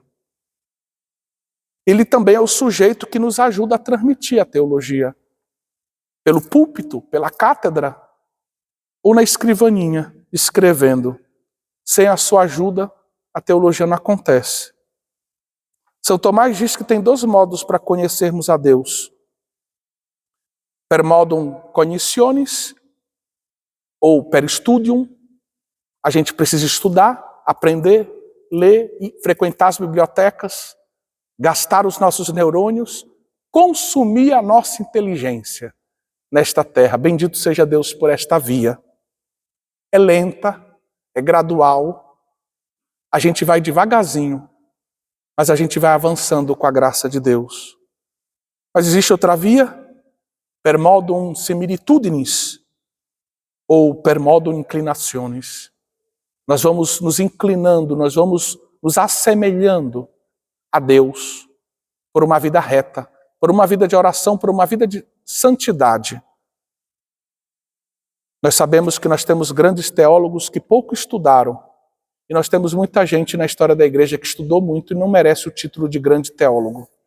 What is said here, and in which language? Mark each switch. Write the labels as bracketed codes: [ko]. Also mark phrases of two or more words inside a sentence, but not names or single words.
[pt] Ele também é o sujeito que nos ajuda a transmitir a teologia. Pelo púlpito, pela cátedra, ou na escrivaninha, escrevendo. Sem a sua ajuda, a teologia não acontece. São Tomás diz que tem 2 modos para conhecermos a Deus. [la] Per modum cognitionis, ou per studium. [pt] A gente precisa estudar, aprender, ler e frequentar as bibliotecas, gastar os nossos neurônios, consumir a nossa inteligência nesta terra. Bendito seja Deus por esta via. É lenta, é gradual, a gente vai devagarzinho, mas a gente vai avançando com a graça de Deus. Mas existe outra via, [la] per modum similitudinis, [pt] ou [la] per modum inclinationis. [pt] Nós vamos nos inclinando, nós vamos nos assemelhando a Deus por uma vida reta, por uma vida de oração, por uma vida de santidade. Nós sabemos que nós temos grandes teólogos que pouco estudaram, e nós temos muita gente na história da igreja que estudou muito e não merece o título de grande teólogo.